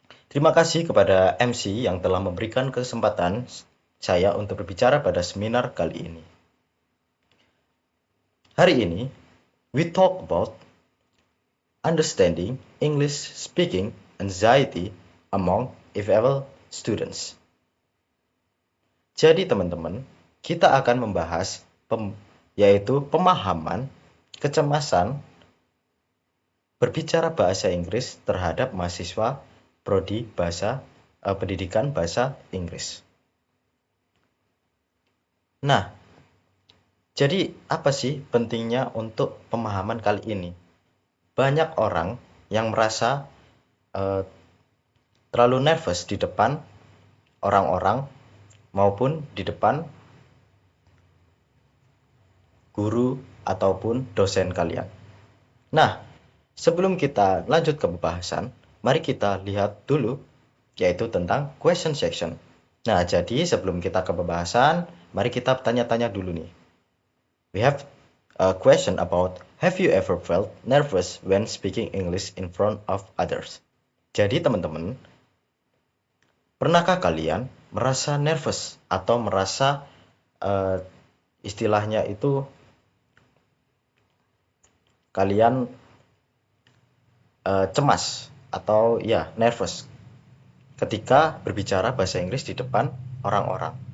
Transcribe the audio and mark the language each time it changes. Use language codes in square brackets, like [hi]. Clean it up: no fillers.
[id] Terima kasih kepada MC yang telah memberikan kesempatan saya untuk berbicara pada seminar kali ini. Hari ini, [en] we talk about understanding English speaking anxiety among EFL students. [id] Jadi teman-teman, kita akan membahas yaitu pemahaman kecemasan berbicara bahasa Inggris terhadap mahasiswa prodi pendidikan bahasa Inggris. Nah, jadi apa sih pentingnya untuk pemahaman kali ini? Banyak orang yang merasa uh, terlalu nervous di depan orang-orang maupun di depan guru ataupun dosen kalian. Nah, sebelum kita lanjut ke pembahasan, mari kita lihat dulu yaitu tentang [en] question section. [id] Nah, jadi sebelum kita ke pembahasan, mari kita tanya-tanya dulu nih. [en] We have a question about have you ever felt nervous when speaking English in front of others? [id] Jadi teman-teman, pernahkah kalian merasa nervous atau merasa uh, istilahnya itu kalian cemas atau ya nervous ketika berbicara bahasa Inggris di depan orang-orang?